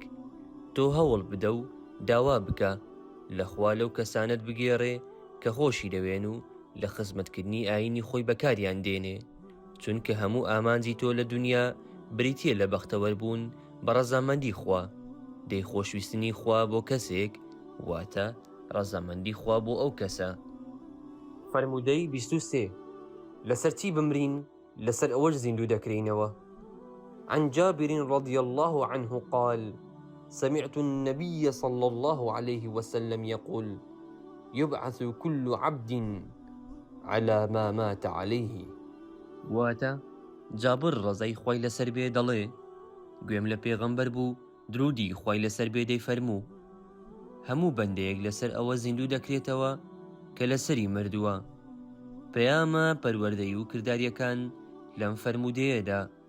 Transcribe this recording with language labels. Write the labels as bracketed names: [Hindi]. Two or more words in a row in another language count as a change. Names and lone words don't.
[Central Kurdish] تۆ هەوڵ بدە و داوا بکە لە خوا لەو کەسانت بگێڕێ کە خۆشی دەوێن و لە خزمەتکردنی ئاینی خۆی بەکاریان دێنێ، چونکە هەموو ئامانجی تۆ لە دنیا بریتیە لە بەختەوەربوون بە ڕەزامەندی خوا. دەی خۆشویستنی خوا بۆ کەسێک واتە ڕەزامەندی خوا بۆ ئەو کەسە. فەرموودەی 23 لەسەر چی بمرین؟ لەسەر ئەوەش زیندوو دەکرینەوە. [Arabic] عن جابر رضي الله عنه قال: سمعت النبي صلى الله عليه وسلم يقول: يبعث كل عبد على ما مات عليه. [Central Kurdish] واتە جابر ڕەزای خوای لەسەر بێ دەڵێ: گوێم لە پێغەمبەر بوو درودی خوای لەسەر بێ دەی فەرموو: هەموو بەندەیەک لەسەر ئەوە زیندوو دەکرێتەوە کە لەسەری مردووە. پەیامە پەروەردەی و کرداریەکان لەم فەرموودەیەدا.